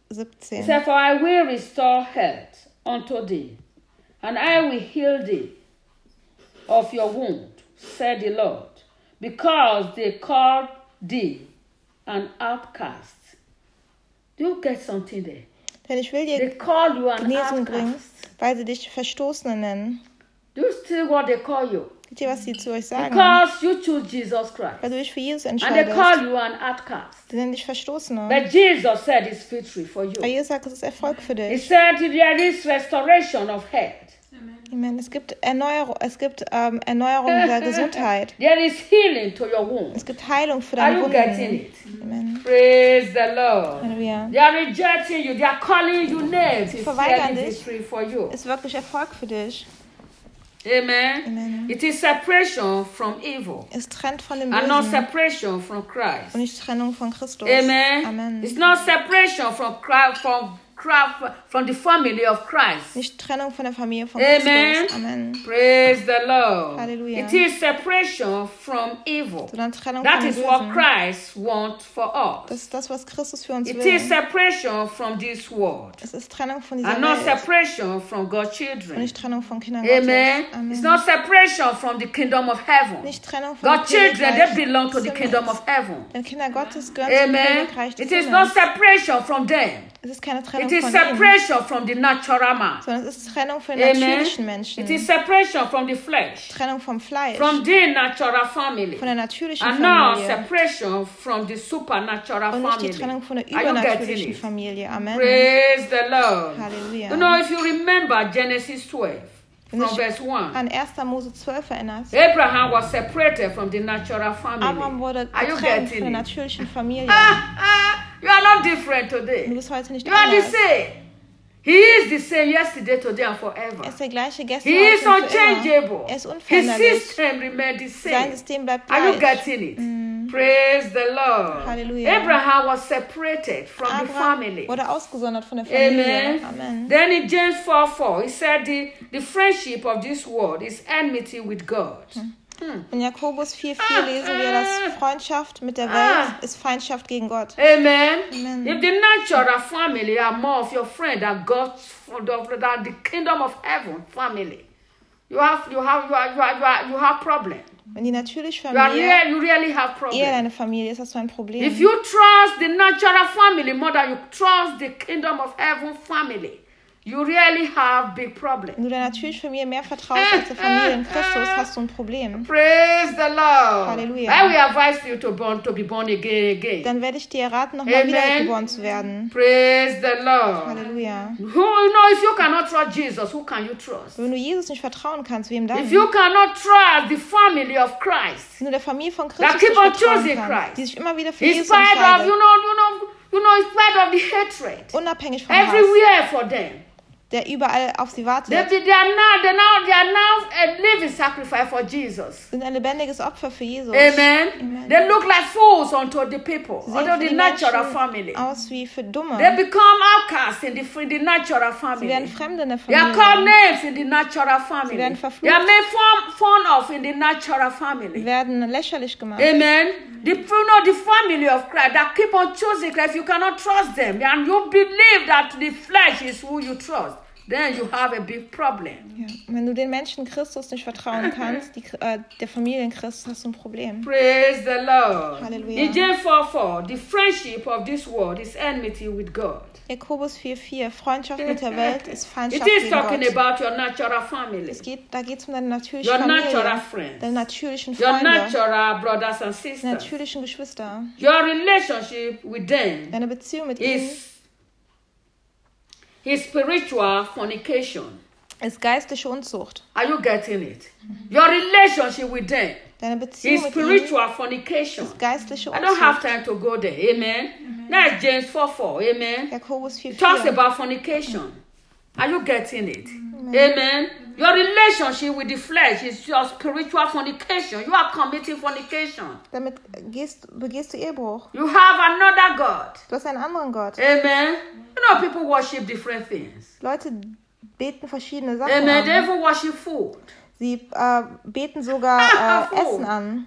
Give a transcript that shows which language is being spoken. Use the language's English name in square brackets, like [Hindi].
[English] It says, "For I will restore health unto thee, and I will heal thee of your wound," said the Lord, "because they called thee an outcast." Do you get something there? [German] Denn ich will dir [English] they call you an [German] Genesung [English] outcast, [German] bringen, weil sie dich Verstoßene nennen. [English] Do you still what they call you? [German] Wisst ihr, was sie zu euch sagen? [English] Because you choose Jesus Christ. [German] Weil du dich für Jesus entscheidest. [English] And they call you an outcast. [German] Sie nennen dich Verstoßene. [English] But Jesus said it's victory for you. [German] Aber Jesus sagt, es ist Erfolg für dich. [English] He said there is restoration of health. [German] Amen. Es gibt Erneuerung. Es gibt Erneuerung der Gesundheit. [English] There is healing to your wound. [German] Es gibt Heilung für deine Wunden. [English] Are you getting it? Amen. Praise the Lord. Halleluja. They are rejecting you. They are calling you names. [German] Sie verweigern dich. [English] It's victory for you. [German] Es ist wirklich Erfolg für dich. Amen. Amen. [English] It is separation from evil. [German] Es trennt von dem [English] and not separation from Christ. [German] Und nicht Trennung von Christus. Amen. Amen. [English] It's not separation from Christ from the family of Christ. [German] Nicht Trennung von der Familie von Amen. Christus. [English] Amen. Praise the Lord. Halleluja. It is separation from evil. [German] Sondern Trennung [English] that [German] von [English] is what Christ wants for us. [German] Das ist das, was Christus für uns [English] it [German] will. [English] Is separation from this world. [German] Es ist Trennung von dieser Welt. [English] And not separation from God's children. [German] Und nicht Trennung von Kindern Amen. Gottes. Amen. [English] It's not separation from the kingdom of heaven. [German] Nicht Trennung von [English] God's children, they belong to the kingdom of heaven. [German] Denn Kinder Gottes gehören Amen. Zum Königreich des [English] it is not separation from them. [German] Es ist keine [English] it is separation ihm. From the natural man. [German] Sondern es ist Trennung von den natürlichen Menschen. [English] It is separation from the flesh. [German] Trennung vom Fleisch. [English] From the natural family. [German] Von der natürlichen [English] and [German] Familie. [English] And now separation from the supernatural [German] und [English] family. [German] Und Trennung von der übernatürlichen Familie. Amen. [English] Praise the Lord. Halleluja. You know, if you remember Genesis 12. From verse 1. [German] An 1. Mose 12 erinnerst. [English] Abraham was separated from the natural family. [German] Abraham wurde getrennt von der natürlichen Familie. [English] You are not different today. [German] Du bist heute nicht [English] you are [German] anders. [English] The same. He is the same yesterday, today, and forever. [German] Er ist der gleiche gestern. [English] He is unchangeable. [German] Er ist unveränderlich. [English] His system remains the same. [German] Sein System bleibt gleich. [English] Are you getting it? Mm. Praise the Lord. Hallelujah. Abraham was separated from [German] Abraham [English] the family. [German] Wurde ausgesondert von der Familie. Amen. Amen. [English] Then in James 4:4, he said the friendship of this world is enmity with God. Hm. [German] In Jakobus 4:4 lesen wir, dass Freundschaft mit der Welt ist Feindschaft gegen Gott. Amen. Amen. [English] If the natural family are more of your friend than God's than the kingdom of heaven family, you have problem. [German] Wenn die natürliche Familie [English] you really have [German] eine Familie ist, hast du ein Problem. [English] If you trust the natural family more than you trust the kingdom of heaven family, you really have big problem. [German] Wenn du der natürlichen Familie mehr vertraust als der Familie in Christus, hast du ein Problem. [English] Praise the Lord. Halleluja. I will advise you to be born again. [German] Dann werde ich dir raten, nochmal wiedergeboren zu werden. [English] Praise the Lord. Halleluja. Who, you know, if you cannot trust Jesus, who can you trust? [German] Wenn du Jesus nicht vertrauen kannst, wem dann? [English] If you cannot trust the family of Christ. [German] Wenn du der Familie von Christus nicht vertrauen kannst, die sich immer wieder für Jesus entscheidet. [English] You know, in spite of the hatred. [German] Unabhängig vom [English] everywhere [German] Hass. [English] For them. [German] Der überall auf sie wartet. [English] They are now a living sacrifice for Jesus. [German] Sind ein lebendiges Opfer für Jesus. Amen. Amen. [English] They look like fools unto the people, unto the natural family. [German] Aus wie für Dumme. [English] They become outcasts in the natural family. [German] Sie werden Fremde in der Familie. [English] They are called names in the natural family. [German] Sie werden verflucht. [English] They are made fun of in the natural family. [German] Sie werden lächerlich gemacht. Amen. [English] The family of Christ that keep on choosing Christ, you cannot trust them, and you believe that the flesh is who you trust. Then you have a big problem. [German] Ja. Wenn du den Menschen Christus nicht vertrauen kannst, der Familie in Christus, hast du ein Problem. [English] Praise the Lord. Halleluja. In James 4:4, the friendship of this world is enmity with God. [German] Jakobus 4:4, Freundschaft mit der Welt ist Feindschaft mit Gott. [English] It is talking about your natural family. [German] Da geht's um deine natürliche Familie. [English] Your natural friends. [German] Deine natürlichen [English] your [German] Freunde. [English] Your natural brothers and sisters. [German] Deine natürlichen Geschwister. [English] Your relationship with them. [German] Deine Beziehung mit ihnen. [English] His spiritual fornication. [German] Ist geistliche Unzucht. [English] Are you getting it? Your relationship with them. [German] Deine Beziehung [English] is spiritual fornication. [German] Ist geistliche Unzucht. [English] I don't have time to go there. Amen. Mm-hmm. That's James 4:4. Amen. [German] Jakobus 4:4. [English] It talks about fornication. Are you getting it? Mm-hmm. Amen. Mm-hmm. Your relationship with the flesh is your spiritual fornication. You are committing fornication. [German] Damit begehst du Ehebruch. [English] You have another God. [German] Du hast einen anderen Gott. Amen. [English] You know, people worship different things. [German] Leute beten verschiedene Sachen. [English] Amen. They even worship food. [German] Sie beten sogar Essen an.